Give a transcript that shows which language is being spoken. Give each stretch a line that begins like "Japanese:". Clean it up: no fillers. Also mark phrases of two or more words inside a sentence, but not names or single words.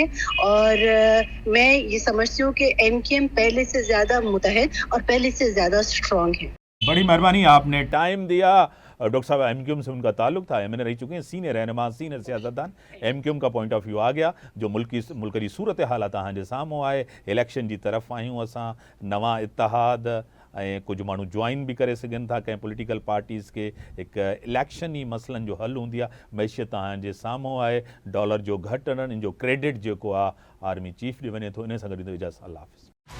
Urdu: اور میں یہ سمجھتی ہوں کہ ایم کیو ایم پہلے سے زیادہ متحد اور پہلے سے زیادہ اسٹرانگ ہے. بڑی مہربانی, آپ نے ٹائم دیا. ڈاکٹر صاحب ایم کیو ایم سے ان کا تعلق تھا, ایم این اے رہ چکے ہیں, سینئر رہنما, سینئر سیاستدان.
Sindhi: ایم کیو ایم کا
English: point of view
Sindhi: آ گیا, جو ملکی صورت حالات ہاں جے ساموں آئے, الیکشن جی طرف آئیوں اساں, نواں اتحاد ऐं कुझु माण्हू जॉइन बि करे सघनि था कंहिं
English: political parties
Sindhi: खे। हिकु इलेक्शनी मसइलनि जो हल हूंदी आहे। मैशियत तव्हांजे साम्हूं आहे, डॉलर जो घटि हलणु, इन जो क्रेडिट जेको आहे
English: army chief
Sindhi: ॾे वञे थो। इन सां गॾु इजाज़त, अल्लाह हाफ़िज़।